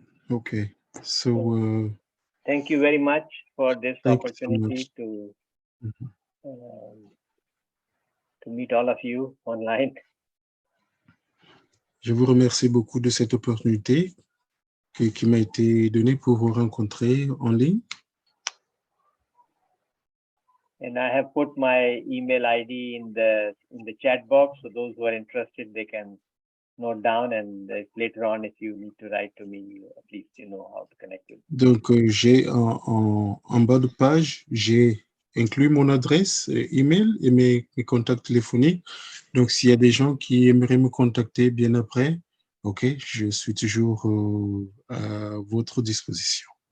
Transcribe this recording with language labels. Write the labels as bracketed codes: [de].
[en] Okay, so thank you very much for this opportunity to meet all of you online. [fr] Je vous remercie beaucoup de cette opportunité qui m'a été donnée pour vous rencontrer en ligne. [en] And I have put my email ID in the chat box, so those who are interested, they can note down, and later on, if you need to write to me, at least you know how to connect with me. [fr] Donc, j'ai en bas de page, j'ai inclus mon adresse email et mes contacts téléphoniques. Donc, s'il y a des gens qui aimeraient me contacter bien après, ok, je suis toujours à votre disposition.